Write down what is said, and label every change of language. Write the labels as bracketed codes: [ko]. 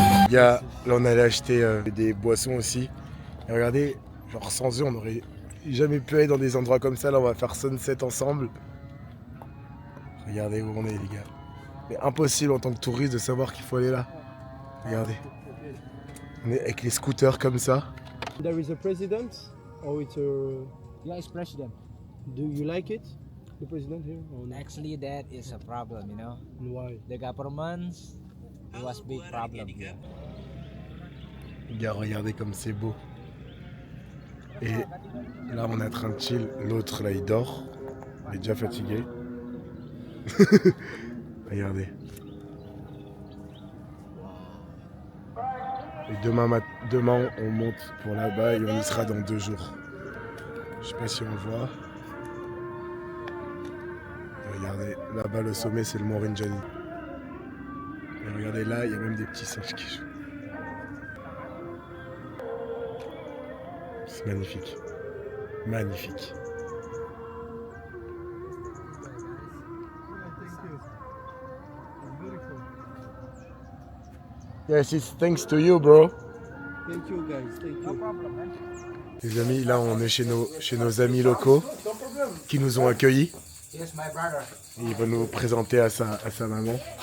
[fr] Là on allait acheter des boissons aussi. Et regardez, genre sans eux on aurait jamais pu aller dans des endroits comme ça. Là on va faire sunset ensemble. Regardez où on est les gars. Mais impossible en tant que touriste de savoir qu'il faut aller là. Regardez. On est avec les scooters comme ça. [en] There is a president or it's a... Yeah, it's president. Do you like it? The president here? Or not? Actually, that is a problem, you know. And why? The government was big problem here. [fr] Les gars, regardez comme c'est beau. Et là, on est en train de chill. L'autre, là, il dort. Il est déjà fatigué. Regardez. Et demain, on monte pour là-bas et on y sera dans 2 jours. Je sais pas si on voit. Et regardez, là-bas, le sommet, c'est le Mont Rinjani. Et regardez, là, il y a même des petits singes qui jouent. C'est magnifique. Magnifique. [en] Yes, it's thanks to you, bro. Thank you guys, thank you. [fr] Les amis, là on est chez nos amis locaux qui nous ont accueillis. [en] Here's my brother. [fr] Et il va nous présenter à sa maman.